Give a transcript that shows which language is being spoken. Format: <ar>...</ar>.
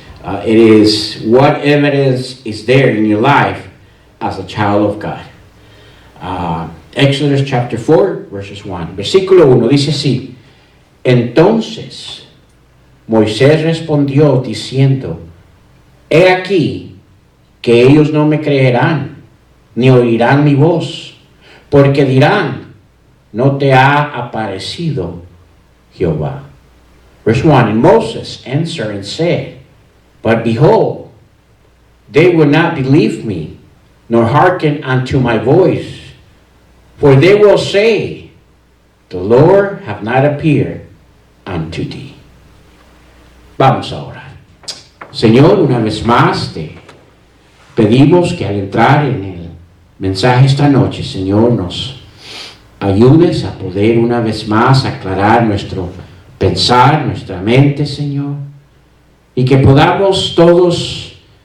<en>It is what evidence is there in your life as a child of God. Exodus chapter 4, verses 1.</en> <es>Versículo 1 dice así: Entonces Moisés respondió diciendo: He aquí que ellos no me creerán, ni oirán mi voz, porque dirán: no te ha aparecido Jehová.</es> <en>Verse 1. And Moses answered and said, But behold, they will not believe me, nor hearken unto my voice. For they will say, The Lord hath not appeared unto thee.</en> <es>Vamos a orar. Señor, una vez más te pedimos que al entrar en el mensaje esta noche, Señor, nos ayudes a poder una vez más aclarar nuestro pensar, nuestra mente, Señor, y que podamos todos</es>